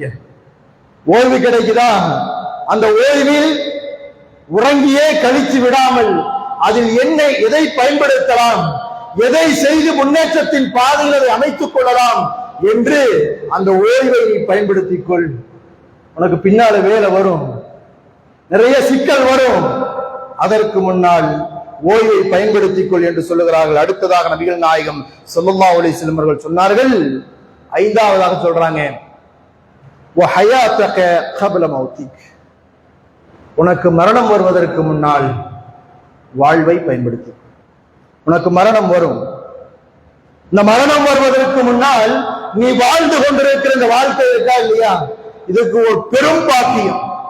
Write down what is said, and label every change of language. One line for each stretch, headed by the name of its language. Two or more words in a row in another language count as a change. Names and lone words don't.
Tamil: ஓய்வு கிடைக்குதா, அந்த ஓய்வில் உறங்கியே கழித்து விடாமல் அதில் எதை பயன்படுத்தலாம், எதை செய்து முன்னேற்றத்தின் பாதையில் அதை அமைத்துக் கொள்ளலாம் என்று அந்த ஓய்வை நீ பயன்படுத்திக் கொள். உனக்கு பின்னால வேலை வரும், நிறைய சிக்கல் வரும், அதற்கு முன்னால் ஓய்வை பயன்படுத்திக் கொள் என்று சொல்லுகிறார்கள். அடுத்ததாக நபிகள் நாயகம்
Arabic: صلى الله عليه وسلم
Tamil: அவர்கள் சொன்னார்கள், ஐந்தாவதாக சொல்றாங்க,
Arabic: وحياتك قبل موتك.
Tamil: உனக்கு மரணம் வருவதற்கு முன்னால் வாழ்வை பயன்படுத்தி. உனக்கு மரணம் வரும். இந்த மரணம் வருவதற்கு முன்னால் நீ வாழ்ந்து கொண்டிருக்கிற இந்த வாழ்க்கை இருக்கா இல்லையா, இதுக்கு ஒரு பெரும் பாக்கியம்.